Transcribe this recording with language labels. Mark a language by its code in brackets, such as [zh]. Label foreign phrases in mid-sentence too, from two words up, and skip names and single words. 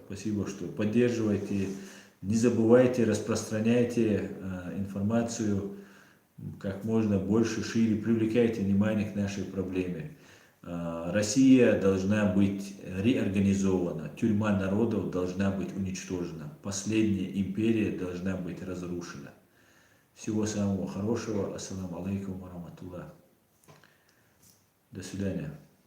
[ru] Спасибо, что поддерживаете. Не забывайте, распространяйте информацию как можно больше, шире. Привлекайте внимание к нашей проблеме. Россия должна быть реорганизована. Тюрьма народов должна быть уничтожена. Последняя империя должна быть разрушена. Всего самого хорошего. [ar] السلام عليكم ورحمة الله. [ru] До свидания.